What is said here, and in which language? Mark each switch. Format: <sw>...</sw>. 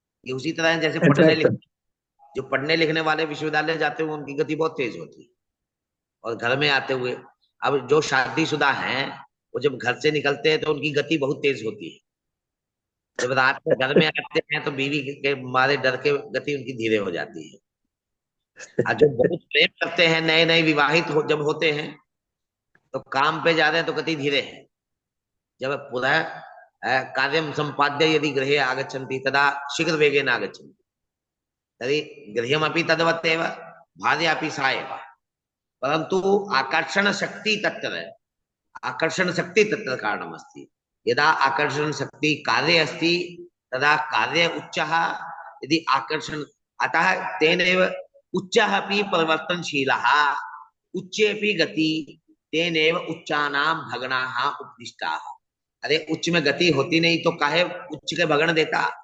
<hi>ये उसी तरह है जैसे जो पढ़ने लिखने वाले विश्वविद्यालय जाते हुए उनकी गति बहुत तेज होती है, और घर में आते हुए, अब जो शादीशुदा हैं वो जब घर से निकलते हैं तो उनकी गति बहुत तेज होती है, जब रात में घर में आते हैं तो बीवी के मारे डर के गति उनकी धीरे हो जाती है। और जो बहुत प्रेम करते हैं, नए नए विवाहित जब होते हैं तो काम पे जा रहे हैं तो गति धीरे है।</hi> <sa>जब पुनः कार्यं संपाद्य यदि गृहे आगच्छन्ति तदा शीघ्र वेगेन आगच्छन्ति, तर्हि गृहमपि तद्वत् एव, भार्यापि सा एव। परन्तु आकर्षण शक्ति तत्र कारणमस्ति। यदा आकर्षण शक्ति कार्ये अस्ति तदा कार्य उच्चः, यदि आकर्षण, अतः तेनैव उच्चः अपि परिवर्तनशीलः, उच्चेपि गति, तेनैव उच्चानां भगणाः उपदिष्टाः।</sa> <hi>अरे उच्च में गति होती नहीं तो काहे उच्च के भगण देता।</hi>